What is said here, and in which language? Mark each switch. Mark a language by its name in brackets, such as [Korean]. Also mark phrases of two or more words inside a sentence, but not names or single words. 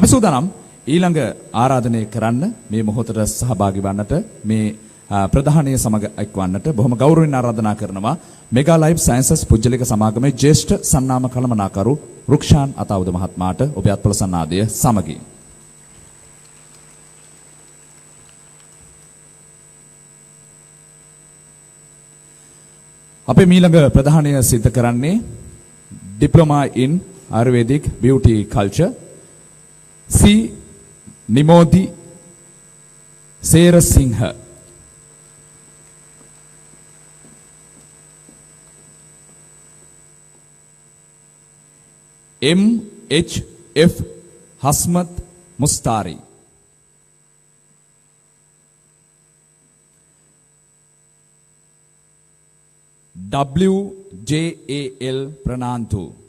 [Sinhala] අපි සූදානම් ඊළඟ ආරාධනය කරන්න මේ මොහොතට සහභාගී වන්නට මේ ප්‍රධානීය සමග එක්වන්නට බොහොම ගෞරවයෙන් ආරාධනා කරනවා මෙගා ලයිව් සයන්සස් පුජ්‍යලික සමාගමේ ජ්‍යෙෂ්ඨ සන්නාම කළමනාකරු රුක්ෂාන් අතාවුද මහත්මයාට ඔබේ අත්පොළ සන්නාදය සමගින් අපේ මීළඟ ප්‍රධානීය සිද්ධ කරන්නේ [English] Diploma in Ayurvedic Beauty Culture [Sinhala] සී නිමෝදි සේරසිංහ MHF හස්මත් මුස්තාරි WJAL ප්‍රනාන්තු